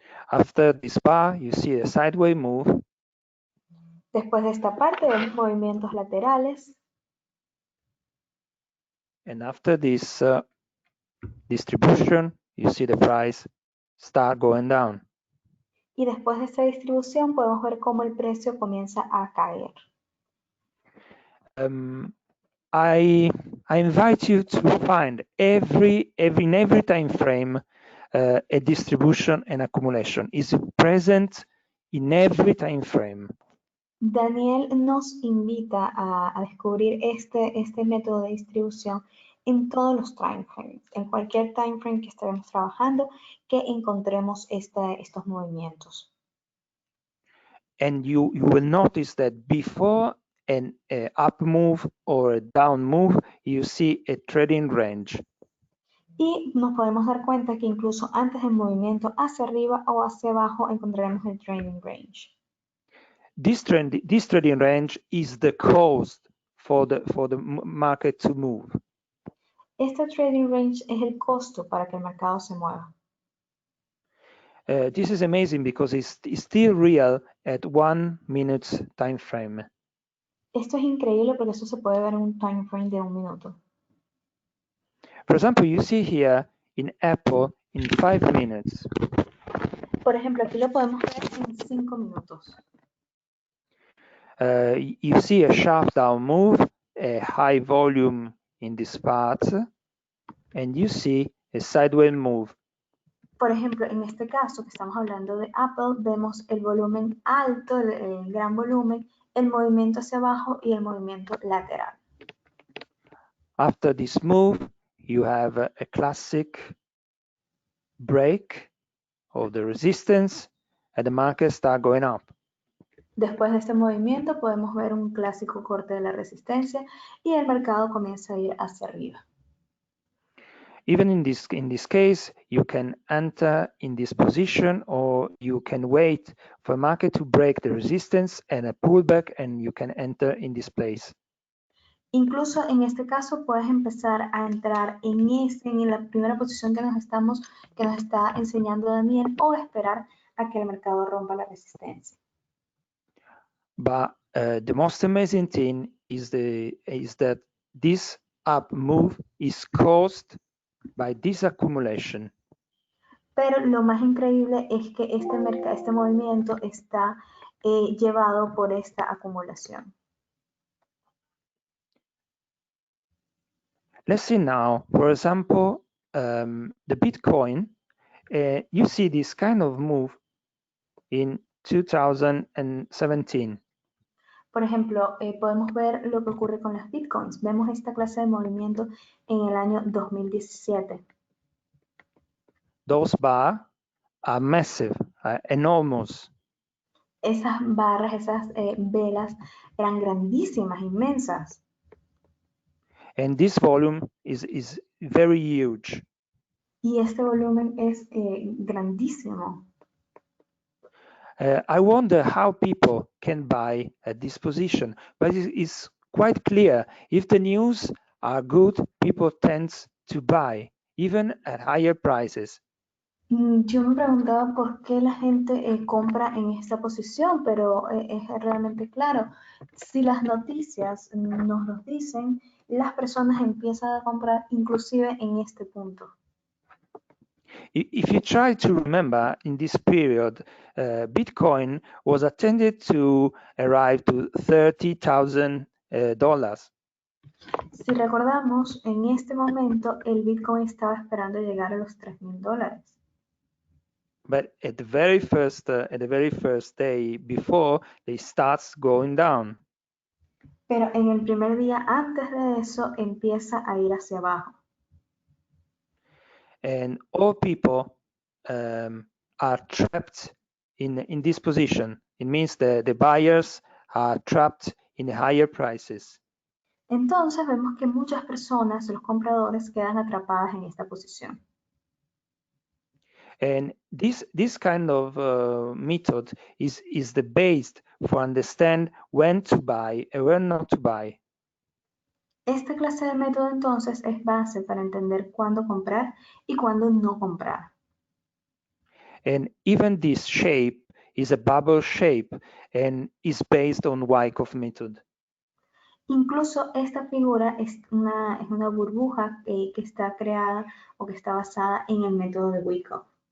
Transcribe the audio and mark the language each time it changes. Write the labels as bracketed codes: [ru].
[en] After this bar, you see a sideways move. [es] Después de esta parte vemos movimientos laterales. [en] And after this distribution, you see the price start going down. [es] Y después de esta distribución podemos ver cómo el precio comienza a caer. [en] I invite you to find in every time frame a distribution and accumulation is present in every time frame. [es] Daniel nos invita a descubrir este método de distribución en todos los time frames, en cualquier time frame que estemos trabajando, que encontremos estos movimientos. [en] And you will notice that before an up move or a down move, you see a trading range. [es] Y nos podemos dar cuenta que incluso antes del movimiento hacia arriba o hacia abajo encontraremos el trading range. [en] This trading range is the cost for the market to move. [es] Este trading range es el costo para que el mercado se mueva. [en] This is amazing because it's still real at 1 minute time frame. [es] Esto es increíble porque eso se puede ver en un time frame de 1 minuto. [en] For example, you see here in Apple in 5 minutes. [es] Por ejemplo, aquí lo podemos ver en 5 minutos. [en] You see a sharp down move, a high volume in this part, and you see a sideways move. [es] Por ejemplo, en este caso que estamos hablando de Apple, vemos el volumen alto, el gran volumen, el movimiento hacia abajo y el movimiento lateral. [en] After this move, you have a classic break of the resistance and the market start going up. [es] Después de este movimiento podemos ver un clásico corte de la resistencia y el mercado comienza a ir hacia arriba. [en] Even in this case, you can enter in this position or you can wait for the market to break the resistance and a pullback and you can enter in this place. [es] Incluso en este caso puedes empezar a entrar en la primera posición que nos está enseñando Daniel o esperar a que el mercado rompa la resistencia. [en] But the most amazing thing is that this up move is caused by this accumulation. [es] Pero lo más increíble es que este movimiento está llevado por esta acumulación. [en] Let's see now, for example, the Bitcoin. You see this kind of move in 2017. [es] Por ejemplo, podemos ver lo que ocurre con las Bitcoins. Vemos esta clase de movimiento en el año 2017. [en] Those bars are massive, enormous. [es] Esas barras, esas velas eran grandísimas, inmensas. [en] And this volume is very huge. [es] Y este volumen es grandísimo. [en] I wonder how people can buy at this position, but it's quite clear. If the news are good, people tend to buy, even at higher prices. [es] Yo me preguntaba por qué la gente compra en esta posición, pero es realmente claro. Si las noticias nos lo dicen, las personas empiezan a comprar inclusive en este punto. [en] If you try to remember, in this period, Bitcoin was attended to arrive to $30,000. [es] Si recordamos, en este momento el Bitcoin estaba esperando llegar a los $3,000. [en] But at the very first day before, they starts going down. [es] Pero en el primer día antes de eso empieza a ir hacia abajo. [en] And all people are trapped in this position. It means that the buyers are trapped in the higher prices. [es] Entonces vemos que muchas personas, los compradores, quedan atrapadas en esta posición. [en] And this kind of method is the base for understand when to buy and when not to buy. [es] Esta clase de método entonces es base para entender cuándo comprar y cuándo no comprar. [en] And even this shape is a bubble shape and is based on Wyckoff method. [es] Incluso esta figura es una burbuja que está creada o que está basada en el método de Wyckoff.